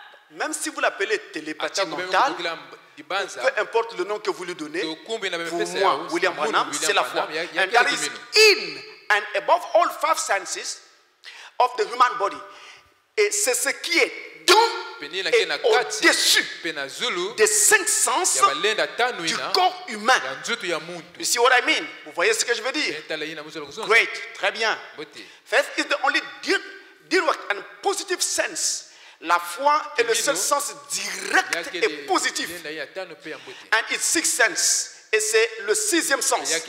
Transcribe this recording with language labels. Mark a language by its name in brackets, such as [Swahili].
[French] Même si vous l'appelez télépathie mentale, peu importe le nom que vous lui donnez, pour moi, William Branham, c'est la foi. [English] And that is in and above all 5 senses of the human body. [French] Et c'est ce qui est dans et au-dessus des 5 sens du corps humain. [English] You see what I mean? [French] Vous voyez ce que je veux dire? Great, très bien. [English] Faith is the only direct and positive sense. [French] La foi est le seul sens direct et positif. [English] And it's 6th sense. [French] Et c'est le 6e sens.